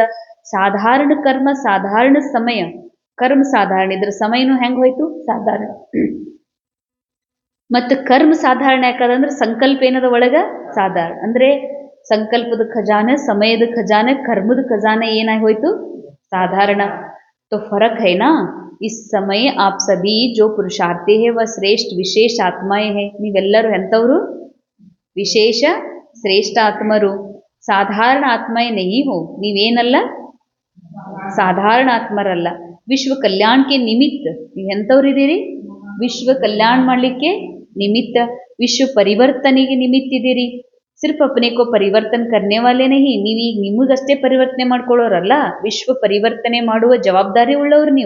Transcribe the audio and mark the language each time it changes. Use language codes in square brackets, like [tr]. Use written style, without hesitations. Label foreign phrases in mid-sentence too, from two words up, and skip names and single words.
[kn] ಸಾಧಾರಣ ಕರ್ಮ ಸಾಧಾರಣ ಸಮಯ, ಕರ್ಮ ಸಾಧಾರಣ, ಇದ್ರ ಸಮಯನೂ ಹೆಂಗೆ ಹೋಯ್ತು ಸಾಧಾರಣ. ಮತ್ತು ಕರ್ಮ ಸಾಧಾರಣ ಯಾಕಂದ್ರೆ ಸಂಕಲ್ಪ ಏನದ ಒಳಗೆ ಸಾಧಾರಣ, ಅಂದರೆ ಸಂಕಲ್ಪದ ಖಜಾನೆ, ಸಮಯದ ಖಜಾನೆ, ಕರ್ಮದ ಖಜಾನೆ ಏನಾಗಿ ಹೋಯ್ತು ಸಾಧಾರಣ. [hi] तो फर्क है ना. इस समय आप सभी जो पुरुषार्थी है वह श्रेष्ठ विशेष आत्माएं हैं. [kn] ನೀವೆಲ್ಲರೂ ಎಂಥವರು? ವಿಶೇಷ ಶ್ರೇಷ್ಠ ಆತ್ಮರು. [hi] साधारण आत्माएं नहीं हो, [kn] ನೀವೇನಲ್ಲ ಸಾಧಾರಣ ಆತ್ಮರಲ್ಲ. ವಿಶ್ವ ಕಲ್ಯಾಣಕ್ಕೆ ನಿಮಿತ್ತ ನೀವು ಎಂಥವ್ರಿದ್ದೀರಿ? ವಿಶ್ವ ಕಲ್ಯಾಣ ಮಾಡಲಿಕ್ಕೆ ನಿಮಿತ್ತ, ವಿಶ್ವ ಪರಿವರ್ತನೆಗೆ ನಿಮಿತ್ತಿದ್ದೀರಿ. [hi] सिर्फ अपने को परिवर्तन करने वाले नहीं, [kn] ನೀವೀಗ ನಿಮಗಷ್ಟೇ ಪರಿವರ್ತನೆ ಮಾಡ್ಕೊಳ್ಳೋರಲ್ಲ, ವಿಶ್ವ ಪರಿವರ್ತನೆ ಮಾಡುವ ಜವಾಬ್ದಾರಿ ಉಳ್ಳವರು ನೀವು.